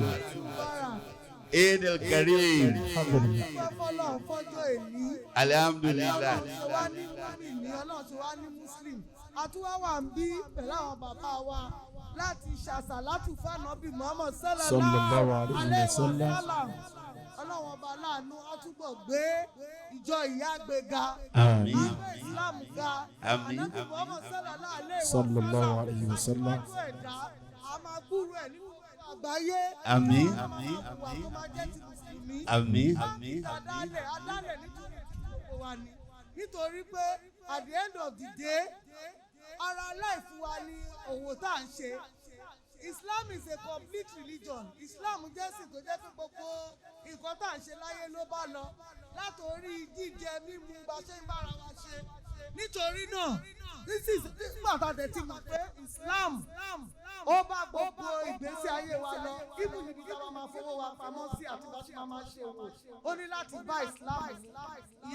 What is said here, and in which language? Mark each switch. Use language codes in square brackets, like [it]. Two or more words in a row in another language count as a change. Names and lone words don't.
[ar] عيد الكريم. Alhamdulillah. [yo] Àtúwáwà ń bí pẹ̀lú àwọn bàbá wa láti ṣàṣàlátù fánàbí Muhammad [ar] صلى الله عليه وسلم. [yo] Ọlọ́run ọba láàánú á túbọ̀ gbé ìjọ ìyá gbéga. Àmín. Àgbẹ̀ Ìsìlámù ga. Àmín. Ànábì Muhammad [ar] صلى الله عليه وسلم. [yo] A máa gbúrò ẹ̀ nínú àgbáyé. Àmín. Àmín. Àmín. Tó máa jẹ́ ti Mùsùlùmí. Àmín. Adálẹ̀ nítorí gbogbo wa ni. Nítorí pé [en] at the end of the day, [yo] ara láìfù wa ni òwò tá à ń ṣe. [en] Islam is a complete religion. [yo] Islam jẹ́ ẹ̀sìn tó jẹ́ pé gbogbo nǹkan tá à ń ṣe láyé ló bá lọ látòrí jíjẹ mímu bá ṣe ń bára wa ṣe. Nítorí náà nígbà tá a tẹ̀ ti mọ̀ pé Islam ó bá gbogbo ìgbésí ayé wa lọ ibù níbi tí a máa fowó wa pamọ́ sí àti bá ṣe máa ṣe òwò ó ní láti bá Islam ìyẹn